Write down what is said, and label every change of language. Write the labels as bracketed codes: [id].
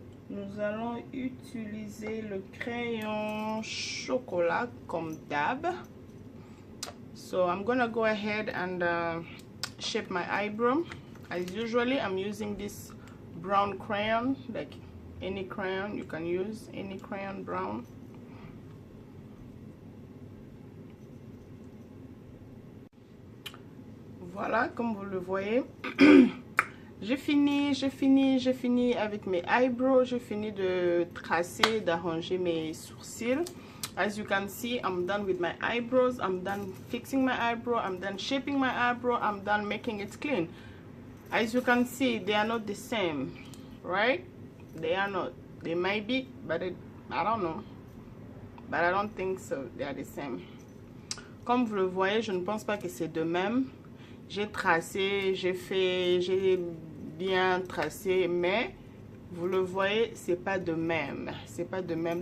[fr] Nous allons utiliser le crayon chocolat comme d'hab. [en] So I'm gonna go ahead and shape my eyebrow. As usually, I'm using this brown crayon, like any crayon you can use, any crayon brown. [fr] Voilà, comme vous le voyez. J'ai fini avec mes eyebrows. J'ai fini de tracer, d'arranger mes sourcils. [en] As you can see, I'm done with my eyebrows. I'm done fixing my eyebrow. I'm done shaping my eyebrow. I'm done making it clean. As you can see, they are not the same, right? They are not. They might be, but I don't know. But I don't think so. They are the same. [fr] Comme vous le voyez, je ne pense pas que c'est de même. j'ai tracé, j'ai bien tracé, mais vous le voyez, c'est pas de même. C'est pas de même.